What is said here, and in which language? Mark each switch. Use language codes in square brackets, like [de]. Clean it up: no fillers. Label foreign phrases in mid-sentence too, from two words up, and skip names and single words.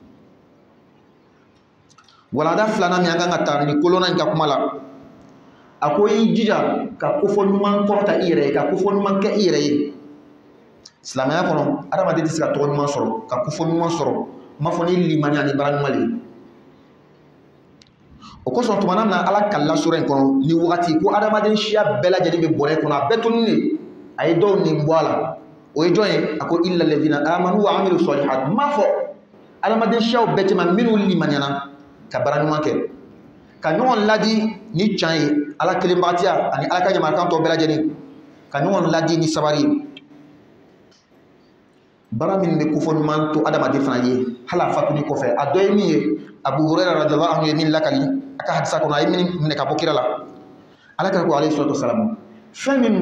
[bm] walanda filanan min an kan ka taa ni kolonna in ka kuma la a ko i jija ka kofɔ ɲuman kɔrɔta i yɛrɛ ye ka kofɔ ɲuman kɛ i yɛrɛ ye silamɛya kɔnɔ adamaden tɛ se ka tɔgɔ ɲuman sɔrɔ ka kofɔ ɲuman sɔrɔ n b'a fɔ ni limaniya ni baara ɲuman de o kosɔn tuma min na ala kalila sura in kɔnɔ ni wagati ko adamaden siya bɛɛ lajɛlen bɛ bɔrɛ kɔnɔ a bɛɛ tonin de a ye dɔw nin bɔ a la o ye jɔn ye a ko [ar] إلا الذين آمنوا وعملوا الصالحات [bm] n b'a fɔ adamaden siyaw bɛɛ cɛman minnu limaniyana ka baara ɲuman kɛ ka ɲɔgɔn ladi ni can ye ala kelenbagatiya ani ala ka ɲamakala tɔ bɛɛ lajɛlen ka ɲɔgɔn ladi ni sabari ye baara min bɛ kofɔ ɲuman to adamaden fana ye hali a fatuli kɔfɛ a dɔ ye min ye Abu Hurairah [ar] رضي الله عنه [bm] ye min lakali a ka hadisa kɔnɔ a ye min minɛ ka bɔ kira la ala ka ko [ar] عليه الصلاة والسلام [bm] fɛn min